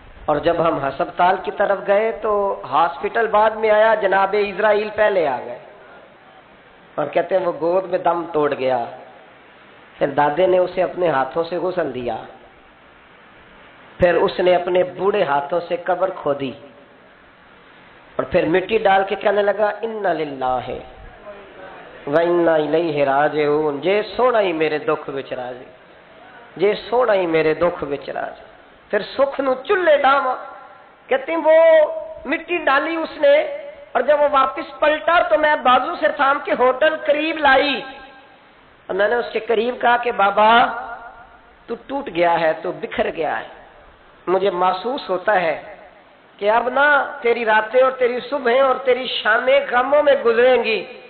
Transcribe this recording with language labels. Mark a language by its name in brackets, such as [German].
[Urdu] اور جب ہم ہسپتال کی طرف گئے تو ہاسپٹل بعد میں آیا, جناب اسرائیل پہلے آ گئے اور کہتے ہیں وہ گود میں دم توڑ گیا. پھر دادے نے اسے اپنے ہاتھوں سے غسل دیا. پھر اس نے اپنے بوڑھے ہاتھوں سے قبر کھودی اور پھر مٹی ڈال کے کہنے لگا [Arabic] انا للہ و انا الیہ راجعون. [Punjabi] جے سونا ہی میرے دکھ وچ راضی, جے سونا ہی میرے دکھ وچ راضی. پھر سکھ نو چولہے ڈاواں. [Urdu] کہتے ہیں وہ مٹی ڈالی اس نے, اور جب وہ واپس پلٹا تو میں بازو سے تھام کے ہوٹل قریب لائی اور میں نے اس کے قریب کہا کہ بابا تو ٹوٹ گیا ہے, تو بکھر گیا ہے. مجھے محسوس ہوتا ہے کہ اب نا تیری راتیں اور تیری صبحیں اور تیری شامیں غموں میں گزریں گی.